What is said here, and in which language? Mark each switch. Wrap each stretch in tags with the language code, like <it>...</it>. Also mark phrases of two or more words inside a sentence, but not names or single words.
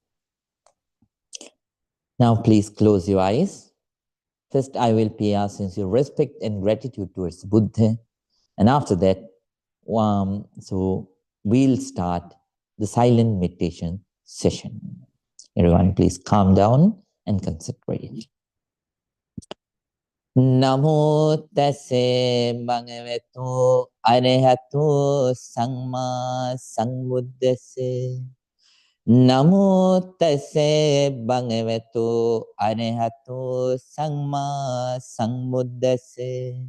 <en>Now please close your eyes. First, I will pay our sincere respect and gratitude towards Buddha. And after that, so we'll start the silent meditation session. Everyone, please calm down and concentrate.</en> <pi>Namo tassa bhagavato arahato samma sambuddhassa. Namo tassa bhagavato arahato samma sambuddhassa.</pi>